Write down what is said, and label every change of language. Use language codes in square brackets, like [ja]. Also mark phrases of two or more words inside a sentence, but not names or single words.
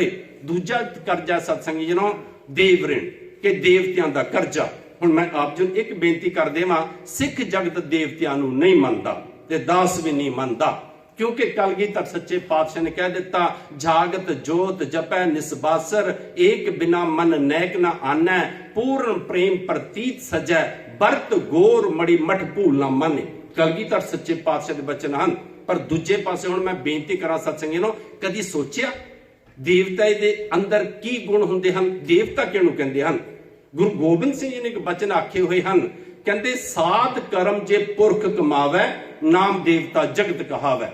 [pa] ਦੂਜਾ ਕਰਜਾ ਸਤਸੰਗੀ ਜਨੋਂ ਦੇਵ ਰਿਣ ਕੇ ਦੇਵਤਿਆਂ ਦਾ ਕਰਜਾ। ਹੁਣ ਮੈਂ ਆਪ ਜੀ ਇਕ ਬੇਨਤੀ ਕਰ ਦੇਵਾਂ, ਸਿੱਖ ਜਗਤ ਦੇਵਤਿਆਂ ਨੂੰ ਨਹੀਂ ਮੰਨਦਾ ਤੇ ਦਾਸ ਭੀ ਨਹੀਂ ਮੰਨਦਾ, ਕਿਉਂਕਿ ਕਲਗੀਧਰ ਸੱਚੇ ਪਾਤਸ਼ਾਹ ਨੇ ਕਹਿ ਦਿੱਤਾ ਜਾਗਤ ਜੋਤ ਜਪੈ ਨਿਸਬਾਸਰ, ਏਕ ਬਿਨਾ ਮਨ ਨੈਕ ਨ ਆਨੈ, ਪੂਰਨ ਪ੍ਰੇਮ ਪ੍ਰਤੀਤ ਸਜੈ, ਬਰਤ ਗੋਰ ਮੜੀ ਮਠ ਭੂਲ ਨਾ ਮਾਨੇ। ਕਲਗੀਧਰ ਸੱਚੇ ਪਾਤਸ਼ਾਹ ਦੇ ਬਚਨ ਹੈਂ। ਪਰ ਦੂਜੇ ਪਾਸੇ ਹੁਣ ਮੈਂ ਬੇਨਤੀ ਕਰਾਂ ਸਤਸੰਗੀ ਨੋ, ਕਦੀ ਸੋਚਿਆ ਦੇਵਤਾ ਦੇ ਅੰਦਰ ਕੀ ਗੁਣ ਹੁੰਦੇ ਹਨ? ਦੇਵਤਾ ਕਿਹਨੂੰ ਕਹਿੰਦੇ ਹਨ? ਗੁਰੂ ਗੋਬਿੰਦ ਸਿੰਘ ਜੀ ਨੇ ਇਕ ਬਚਨ ਆਖੇ ਹੋਏ ਹੈਂ, ਕਹਿੰਦੇ ਸਾਧ ਕਰਮ ਜੇ ਪੁਰਖ ਕਮਾਵੈ, ਨਾਮ ਦੇਵਤਾ ਜਗਤ ਕਹਾਵੈ।